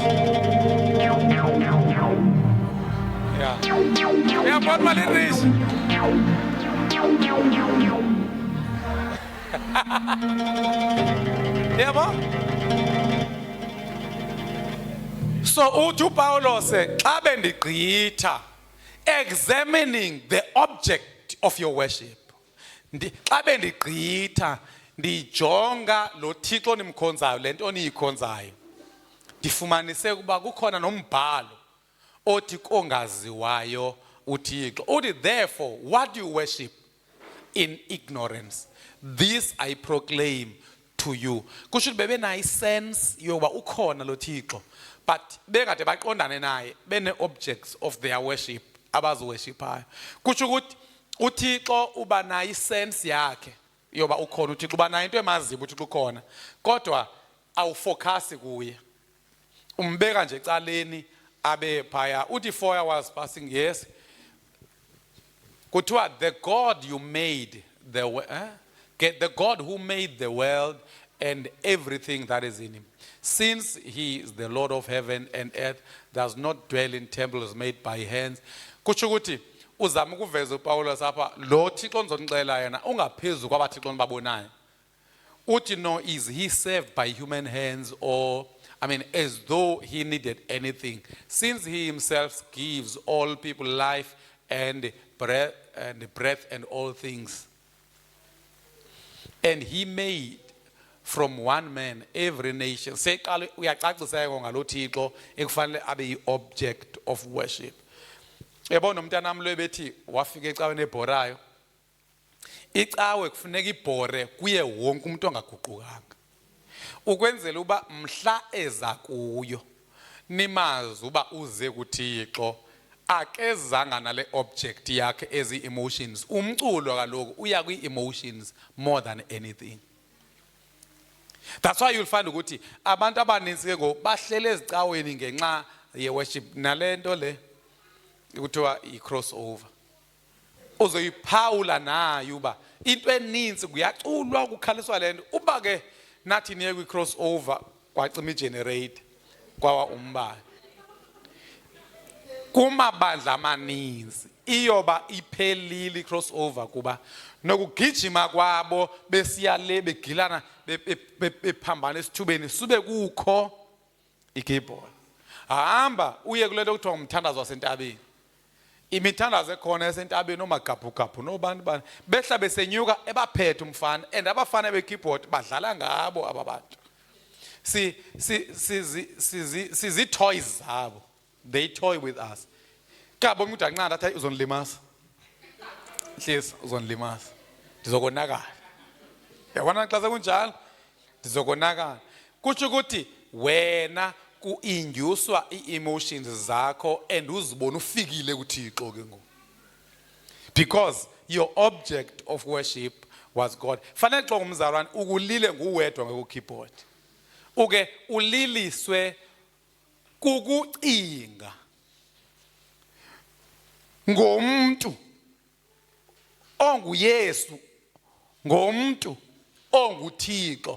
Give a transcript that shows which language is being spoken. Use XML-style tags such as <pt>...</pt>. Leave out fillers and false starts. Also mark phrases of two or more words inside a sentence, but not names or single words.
<xh>Yabona malirishi yabo. So uthi uPawulos xa bendigqitha</xh> <en>examining the object of your worship.</en> <xh>Xa bendigqitha ndijonga lo Thixo nimkhonzayo lento niyikhonzayo ndifumanise ukuba kukhona nombhalo othi kongaziwayo uThixo.</xh> <en>Uthi therefore what you worship in ignorance this I proclaim to you.</en> <xh>Kusho bebe nayi sense yoba ukhona lo Thixo but bengade baqondane naye bene</xh> <en>objects of their worship</en> <xh>abaziworshipayo. Kusho ukuthi uThixo uba nayi sense yakhe yoba ukhona uThixo uba nayo into emaziyo uThixo ukhona kodwa awufocus kuye. Umbeka nje ecaleni abe phaya uthi</xh> <en>4 hours passing yes kuthiwa the God you made the God who made the world and everything that is in him, since he is the Lord of heaven and earth, does not dwell in temples made by hands.</en> <xh>Kutsho ukuthi uzama ukuveza uPawulos apha lo Thixo onzonixela yena ungaphezulu kwabathixo onibabonayo.</xh> <en>Uthi no, is he served by human hands or as though he needed anything, since he himself gives all people life and breath and all things. And he made from one man every nation.</en> <xh>Seqala uyacacisa ngalo Thixo ekufanele abe</xh> <en>yi-object of worship.</en> <xh>Yabona umntanami lo bethi wafika ecaweni ebhorayo. Icawe kufuneka ibhore kuye wonke umuntu ongaguqukanga. Ukwenzela uba mhla eza kuyo nimazi uba uze kuThixo akezanga nale object yakhe ezi emotions. Umculo kaloku uya kwi-emotions</xh> <en>more than anything. That's why you'll find</en> <xh>ukuthi abantu abaninzi ke ngo bahlele ezicaweni ngenxa ye-worship nalento le kuthiwa i-crossover. Uzoyiphawula nayo uba into eninzi kuyaculwa kukhaliswa lento uba ke nathi niye kwi-crossover kwacima i-generate kwawa umbane. Kumabandla amaninzi iyoba iphelile i-crossover kuba nokugijima kwabo besiya le begilana bephambana esithubeni sube kukho i-keyboard. Hamba uye kulento kuthiwa ngumthandazo wasentabeni. Imithandazo ekhona esentabeni omagabhugabhu nobani bani behla besenyuka ebaphethe umfana and abafana be-keyboard badlala ngabo aba bantu. Sizi-toys zabo.</xh> <en>They toy with us.</en> <xh>Kabo umuntu anqanda athi uzonilimaza. Hlisa uzonilimaza. Ndizokonakala. Yabona xa sekunjalo ndizokonakala. Kutsho ukuthi wena ku-inducewa ii-emotions zakho and uzibona ufikile kuThixo ke ngoku.</xh> <en>Because your object of worship was God.</en> <xh>Fanele xa umzalwane ukulile nguwedwa ngekeyboard. Uke uliliswe kukucinga ngomuntu onguYesu, ngomuntu onguThixo.</xh>